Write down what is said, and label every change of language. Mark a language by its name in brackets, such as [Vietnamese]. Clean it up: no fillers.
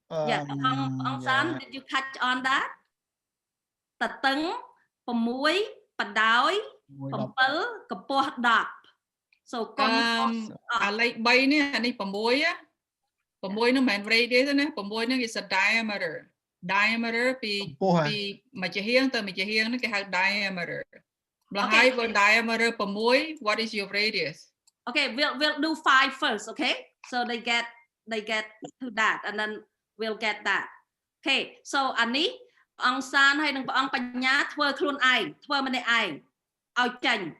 [English] Yeah, San, did you catch on that? [Khmer] តតឹង6បណ្ដោយ7កម្ពស់10 so កុំ អាលេខ3នេះអានេះ6នោះមិនមែន radius ទេណា6នេះ [English] is a diameter [Khmer] ពីមួយជាហៀងទៅមួយជាហៀងនេះគេហៅ diameter ម្ល៉េះហើយបើ diameter 6 [English] what is your radius? Okay, we'll do 5 first, okay? So they get to that and then we'll get that. [Khmer] Okay, so អានេះអង្គសានហើយនឹងព្រះអង្គបញ្ញាធ្វើខ្លួនឯងធ្វើម្នាក់ឯងឲ្យចាញ់